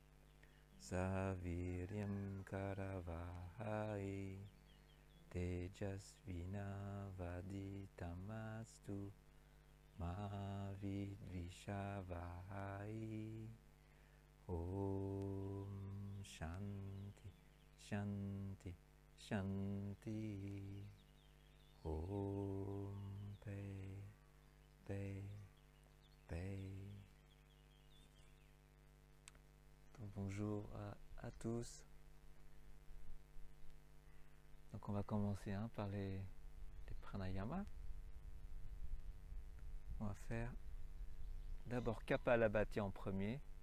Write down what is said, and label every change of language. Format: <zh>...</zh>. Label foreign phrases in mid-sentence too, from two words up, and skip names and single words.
<sa>saviryam karavahai, tejasvinavaditamastu, ma vidvishavahai. Om Shanti, Shanti, Shanti.</sa> <fr>Om Paix, Paix, Paix. Donc, bonjour à tous. Donc on va commencer par les pranayamas. On va faire d'abord Kapalabhati en premier.</fr>